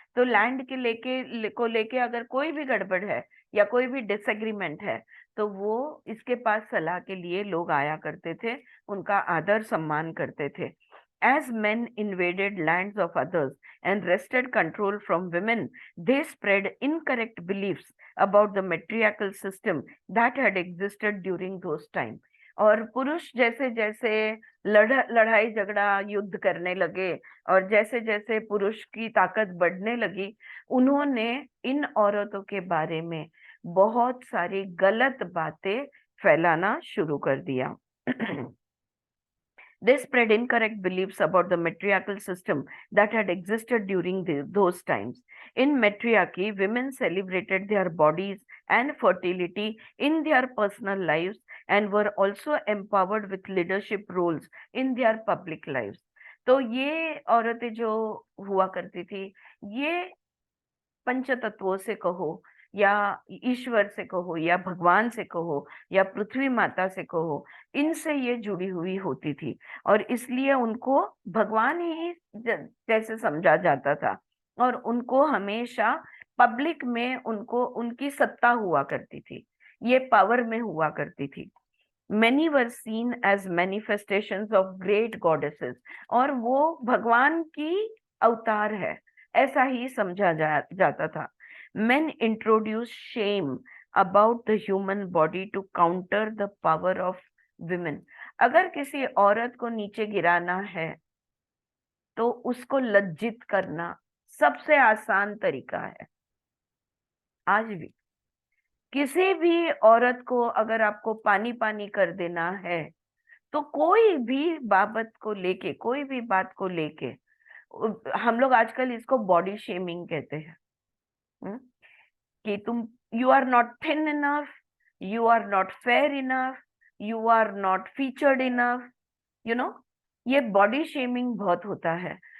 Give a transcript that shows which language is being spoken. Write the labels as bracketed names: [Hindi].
[Hindi] तो लैंड के लेके अगर कोई भी गड़बड़ है या कोई भी डिसएग्रीमेंट है, तो वो इसके पास सलाह के लिए लोग आया करते थे, उनका आदर सम्मान करते थे। [English] As men invaded lands of others and wrested control from women, they spread incorrect beliefs about the matriarchal system that had existed during those times. [Hindi] और पुरुष जैसे जैसे लड़ाई झगड़ा युद्ध करने लगे, और जैसे जैसे पुरुष की ताकत बढ़ने लगी, उन्होंने इन औरतों के बारे में बहुत सारी गलत बातें फैलाना शुरू कर दिया। [English] They spread incorrect beliefs about the matriarchal system that had existed during those times. In matriarchy, women celebrated their bodies and fertility in their personal lives and were also empowered with leadership roles in their public lives. [Hindi] तो ये औरतें जो हुआ करती थी, ये पंच तत्वों से कहो या ईश्वर से कहो या भगवान से कहो या पृथ्वी माता से कहो, इनसे ये जुड़ी हुई होती थी और इसलिए उनको भगवान ही जैसे समझा जाता था और उनको हमेशा पब्लिक में उनको उनकी सत्ता हुआ करती थी, ये पावर में हुआ करती थी। [English] Many were seen as manifestations of great goddesses, [Hindi] और वो भगवान की अवतार है, ऐसा ही समझा जाता था। [English] Men introduced shame about the human body to counter the power of women. [Hindi] अगर किसी औरत को नीचे गिराना है तो उसको लज्जित करना सबसे आसान तरीका है। आज भी किसी भी औरत को अगर आपको पानी पानी कर देना है तो कोई भी बाबत को लेके, कोई भी बात को लेके, हम लोग आजकल इसको बॉडी शेमिंग कहते हैं, कि तुम [English] you are not thin enough, you are not fair enough, you are not featured enough, you know, [Hindi] ये बॉडी शेमिंग बहुत होता है।